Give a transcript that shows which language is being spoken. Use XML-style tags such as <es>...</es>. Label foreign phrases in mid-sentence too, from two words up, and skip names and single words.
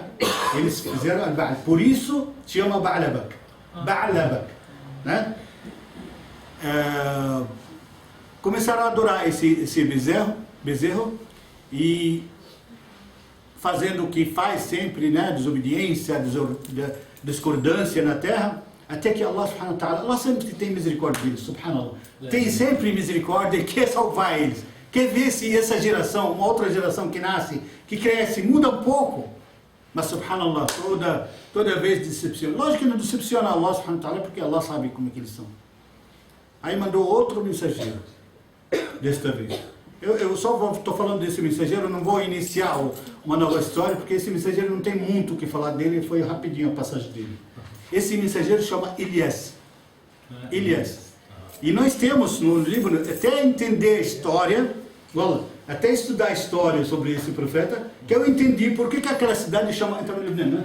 <pt>Eles fizeram Al-Ba'al, por isso se chama Baalbek, né? Começaram a adorar esse bezerro e fazendo o que faz sempre, né? Desobediência, discordância na terra, até que</pt> <ar>الله سبحانه وتعالى,</ar> <pt>Allah sempre tem misericórdia deles, subhanallah, tem sempre misericórdia e quer salvar eles, quer ver se essa geração, uma outra geração que nasce, que cresce, muda um pouco, mas subhanallah, toda vez decepciona. Lógico que não decepciona</pt> <ar>الله سبحانه وتعالى,</ar> <pt>porque Allah sabe como é que eles são. Aí mandou outro mensageiro, desta vez. Eu só estou falando desse mensageiro, eu não vou iniciar uma nova história, porque esse mensageiro não tem muito o que falar dele, foi rapidinho a passagem dele. Esse mensageiro chama Elias. E nós temos no livro, até entender a história, até estudar a história sobre esse profeta, que eu entendi por que aquela cidade chama, né?</pt>